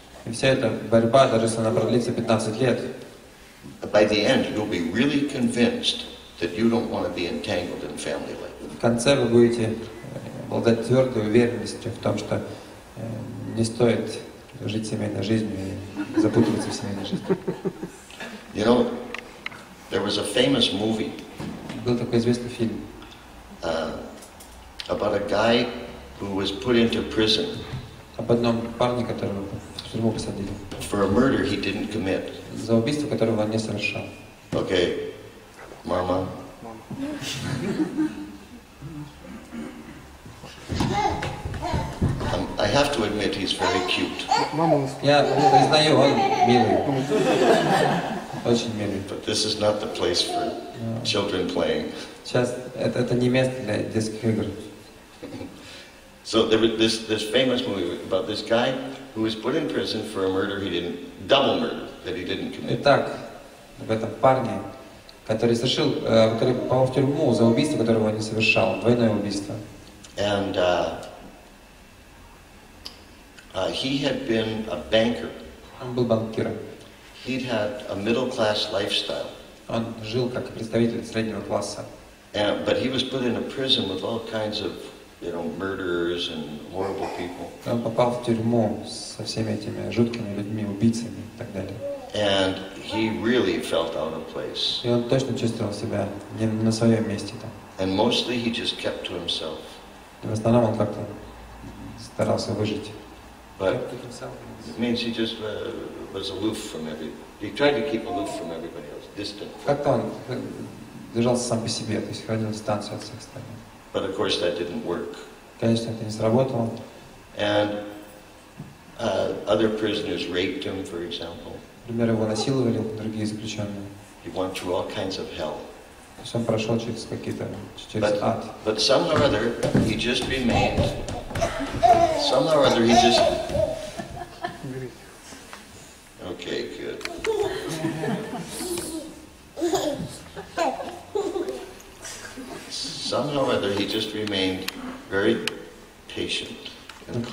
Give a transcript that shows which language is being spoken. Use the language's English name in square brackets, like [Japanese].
[Russian] И вся эта борьба, даже если она продлится 15 лет, [English] by the end, you'll be really convinced that you don't want to be entangled in family life. [Russian] в конце вы будете обладать твердой уверенностью в том, что не стоит жить семейной жизнью и запутываться в семейной жизни. [English] You know, there was a famous movie [Russian] Был такой известный фильм [English] about a guy who was put into prison [Russian] об одном парне, которого в тюрьму посадили, [English] for a murder he didn't commit. [Russian] за убийство, которого он не совершал. [English] Okay, Mama. I have to admit he's very cute. [Russian] Я признаю, он милый. Очень милый. [English] But this is not the place for children playing. [Russian] Сейчас это не место для детских игр. [English] So there was this famous movie about this guy who was put in prison for a murder he didn't, double murder that he didn't commit. [Russian] Итак, в этом парне, который попал в тюрьму за убийство, которого он не совершал, двойное убийство. [English] And he had been a banker. [Russian] Он был банкиром. [English] He'd had a middle-class lifestyle. [Russian] Он жил как представитель среднего класса. [English] But he was put in a prison with all kinds of, murderers and horrible people. [Russian] Он попал в тюрьму со всеми этими жуткими людьми, убийцами и так далее. [English] And he really felt out of place. [Russian] И он точно чувствовал себя не на своем месте там. [English] And mostly he just kept to himself. [Russian] И в основном он как-то старался выжить. [English] But it means he just was aloof from he tried to keep aloof from everybody else, distant. [Russian] Как-то он держался сам по себе, то есть хранил дистанцию от всех остальных. [English] But of course that didn't work. [Russian] Конечно, это не сработало. [English] And other prisoners raped him, for example. [Russian] Например, его насиловали другие заключенные. [English] He went through all kinds of hell. [Russian] То есть он прошел через ад. [English] But somehow or other he just remained. Somehow or other he just. Okay, good. Somehow or other he just remained very patient and calm.